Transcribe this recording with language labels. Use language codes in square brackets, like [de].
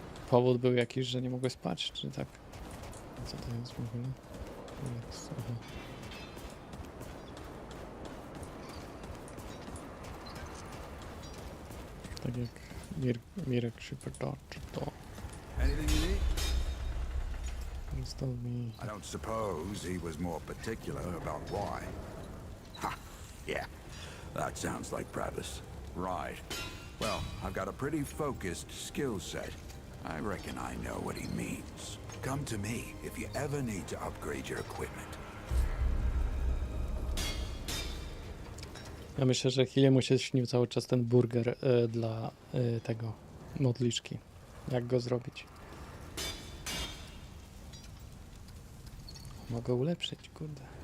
[pl] Powód był jakiś, że nie mogłeś spać, czy tak? Co to jest w ogóle? Aha. Tak jak Mirek się pyta, czy to... [en] Anything you need? I don't suppose he was more particular about why. Ha! Yeah, that sounds like Travis. Right. Well, I've got a pretty focused skill set. I reckon I know what he means. Come to me if you ever need to upgrade your equipment. [pl] Ja myślę, że chwilę się śnił cały czas ten burger dla tego modliszki. Jak go zrobić? Mogę ulepszyć, kurde.